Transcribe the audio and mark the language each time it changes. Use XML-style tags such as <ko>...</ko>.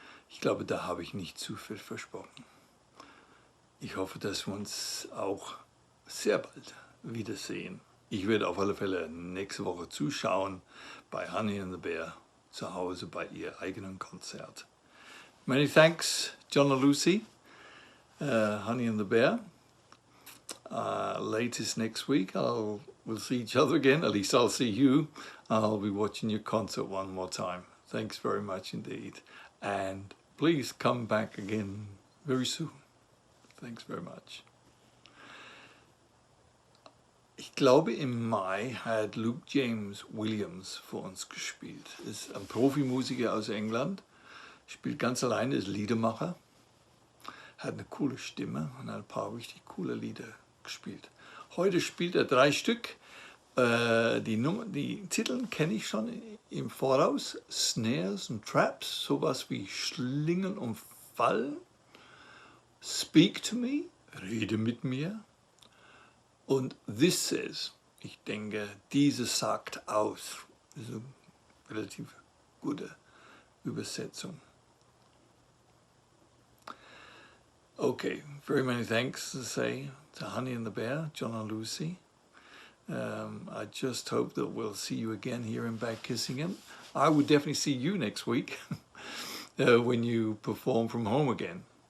<de>Ich glaube, da habe ich nicht zu viel versprochen. Ich hoffe, dass wir uns auch sehr bald wiedersehen. Ich werde auf alle Fälle nächste Woche zuschauen bei Honey and the Bear zu Hause bei ihr eigenen Konzert.</de> <en>Many thanks, John and Lucy, Honey and the Bear. Latest next week, we'll see each other again. At least I'll see you. I'll be watching your concert one more time. Thanks very much indeed. And please come back again very soon. Thanks very much.</en> <de>Ich glaube, im Mai hat Luke James Williams vor uns gespielt. Ist ein Profimusiker aus England, spielt ganz alleine, ist Liedermacher, hat eine coole Stimme und hat ein paar richtig coole Lieder gespielt. Heute spielt er 3 Stück. Die Titel kenne ich schon im Voraus. Snares und Traps, sowas wie Schlingen und Fallen. Speak to me, rede mit mir. Und This Says, ich denke, diese sagt aus. Das ist eine relativ gute Übersetzung.</de> <en>Okay, very many thanks to say to Honey and the Bear, John and Lucy. I just hope that we'll see you again here in Bad Kissingen. I would definitely see you next week when you perform from home again.</en>